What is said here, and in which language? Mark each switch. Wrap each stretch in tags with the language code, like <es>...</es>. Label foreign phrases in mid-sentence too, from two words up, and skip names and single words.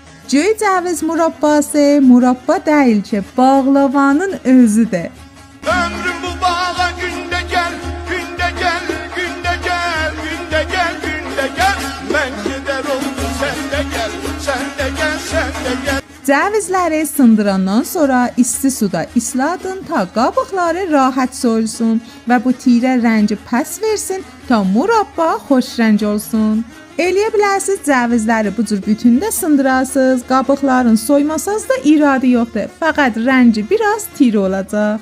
<tr>Göy ceviz murabbası murabba değil ki bağlavanın özüdür. Ömrüm bu bağa günde gel, günde gel, günde gel, günde gel, günde gel. Ben gider oldum sen de gel, sen de gel, sen de gel.</tr> <az>Cevizləri sındırandan sonra isti suda isladın ta qabıqları rahat soyulsun və bu tirə rəngi pəs versin ta murabba xoş rəng olsun. Eləyə bilərsiniz cevizləri bu cür bütündə sındırasınız, qabıqların soymasaz da iradı yoxdur, fəqət rəngi biraz tir olacaq.</az>